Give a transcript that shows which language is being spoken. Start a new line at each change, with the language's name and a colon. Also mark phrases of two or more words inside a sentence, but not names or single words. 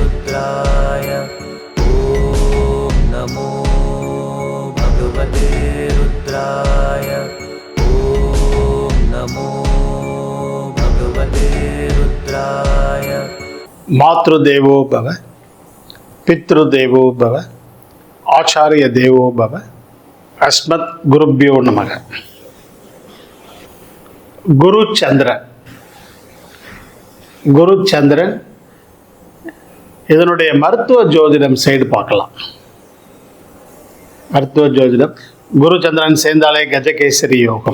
Sanskrit: रुद्राय ॐ नमो भगवते रुद्राय ॐ नमो भगवते रुद्राय। मातृदेवो भव, पितृदेवो भव, आचार्य देवो भव, अस्मत् गुरुभ्यो नमः।
Tamil: குரு சந்திரன், குரு சந்திரன் இதனுடைய மருத்துவ ஜோதிடம் சைடு பார்க்கலாம். மருத்துவ ஜோதிடம் குரு சந்திரன் சேர்ந்தாலே கஜகேசரி யோகம்.